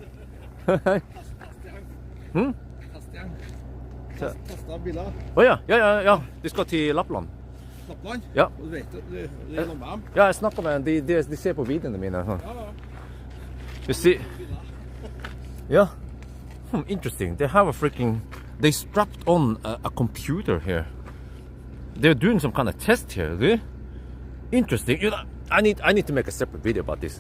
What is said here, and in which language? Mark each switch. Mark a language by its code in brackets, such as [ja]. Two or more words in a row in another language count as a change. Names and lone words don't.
[no] Testa biler. Ja. De skal til Lappland. Lappland? Ja. Du vet det er noe med dem? Ja, jeg snakker med dem. De ser på videoene mine. [en] You see? Yeah. Interesting. They have a freaking. They strapped on a computer here. They're doing some kind of test here. Really? Interesting. You know, I need to make a separate video about this.